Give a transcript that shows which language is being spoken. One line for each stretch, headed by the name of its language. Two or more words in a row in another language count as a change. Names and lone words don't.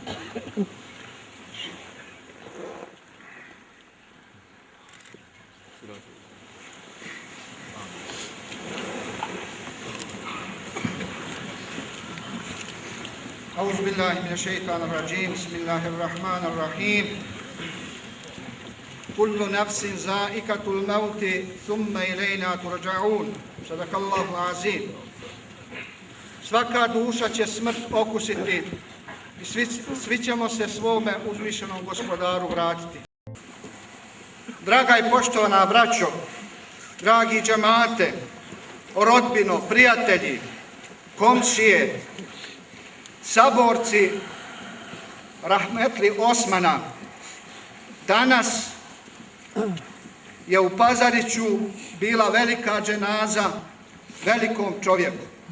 Arabic: أعوذ بالله من الشيطان الرجيم. بسم الله الرحمن الرحيم. كل نفس ذائقة الموت ثم إلينا ترجعون. صدق الله العظيم.
Bosnian: Svaka duša će smrt okusiti i svi ćemo se svome uzvišenom gospodaru vratiti. Draga i poštovana braćo, dragi džemate, rodbino, prijatelji, komšije, saborci rahmetli Osmana, danas je u Pazariću bila velika dženaza velikom čovjeku.